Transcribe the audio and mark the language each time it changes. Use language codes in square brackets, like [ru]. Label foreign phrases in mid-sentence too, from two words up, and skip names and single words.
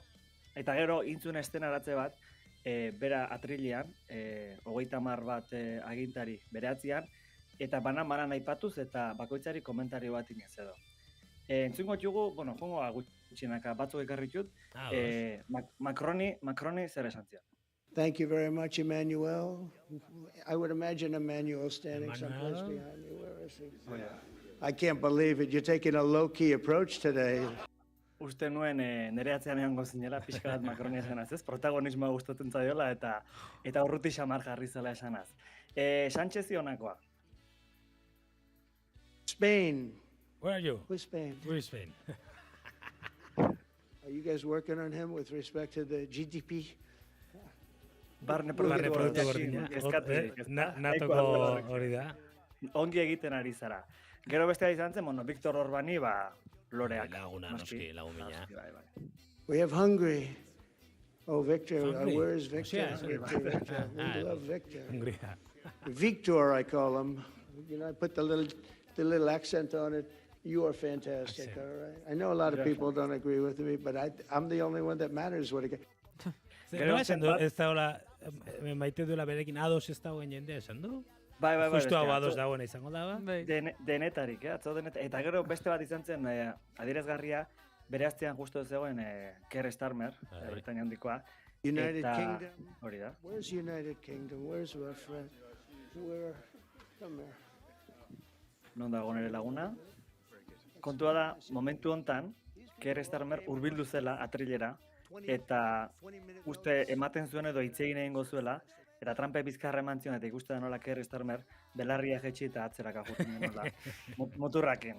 [eu] Eta gero, intzun estenaratze bat, bera atrilean, 30 bat agintari bere atzian, eta banan aipatuz eta bakoitzari komentario bat inez edo. Entzungo txugu, jongo gutxinaka batzuk ekarritut, Macroni zer esan zion. [en] Thank you very much, Emmanuel. I would imagine Emmanuel standing someplace behind you. Where is he? Oh, yeah. I can't believe it. You're taking a low-key approach today. [eu] Uste nuen nire atzean egongo zinela pixka bat Macronia esanaz, ez? Protagonismoa gustatzen zaiola eta urruti xamar jarri zela esanaz. Sánchez honakoa. [en] Spain. Where are you? Who's Spain? Where is Spain? Are you guys working on him with respect to the GDP? [eu] Barne produktu gordina. Natoko hori da. Ongi egiten ari zara. Gero bestea izan zen, Viktor Orbani, loreak. Laguna, noski, lagumina. [en] We have Hungary. Oh, Victor, where is Victor? Victor. We love Victor. [eu] Hungria. [en] Victor, I call him. You know, I put the little accent on it. You are fantastic, all right? I know a lot of people don't agree with me, but I'm the only one that matters what it [eu] Nola esan du, ez da hola, maite duela berekin ados ez dagoen jendea esan du? Bai. Justu hau ados dagoena izango da, ba? Denetarik, atzo denetarik. Eta gero beste bat izan zen, adierazgarria, bere aztean justu ez zegoen Keir Starmer, Britainia handikoa. [en] United Kingdom? [eu] Hori da. [en] Where's United Kingdom? Where's our friend? Come here. [eu] Non dago nire laguna. Kontua da, momentu hontan, Keir Starmer hurbildu zela atrilera, eta uste ematen zuen edo hitz egin egingo zuela, eta Trumpek bizkarra eman zion, eta ikuste da nola Keir Starmer belarria jetxi eta atzeraka juten nola, moturrakin.